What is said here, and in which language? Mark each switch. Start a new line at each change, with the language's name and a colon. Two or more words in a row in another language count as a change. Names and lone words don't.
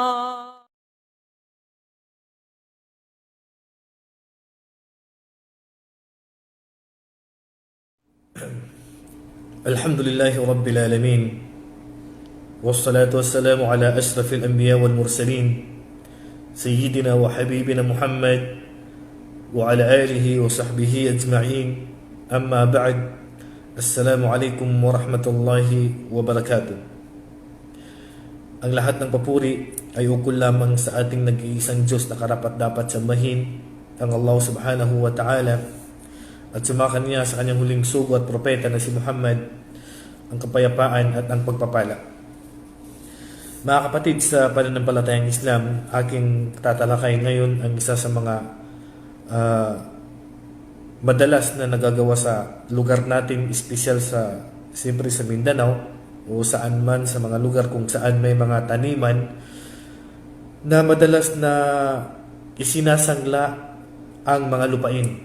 Arabic: الحمد لله رب العالمين والصلاة والسلام على أشرف الأنبياء والمرسلين سيدنا وحبيبنا محمد وعلى آله وصحبه أجمعين. أما بعد، السلام عليكم ورحمة الله وبركاته.
Filipino: Ang lahat ng papuri ay ukol lamang sa ating nag-iisang Diyos na karapat-dapat sambahin, ang Allah
Arabic: سبحانه وتعالى,
Filipino: at sumakan niya sa kanyang huling sugo at propeta na si Muhammad ang kapayapaan at ang pagpapala. Mga kapatid, sa pananampalatayang Islam, aking tatalakay ngayon ang isa sa mga madalas na nagagawa sa lugar natin, espesyal siyempre sa Mindanao o saan man sa mga lugar kung saan may mga taniman na madalas na isinasangla ang mga lupain.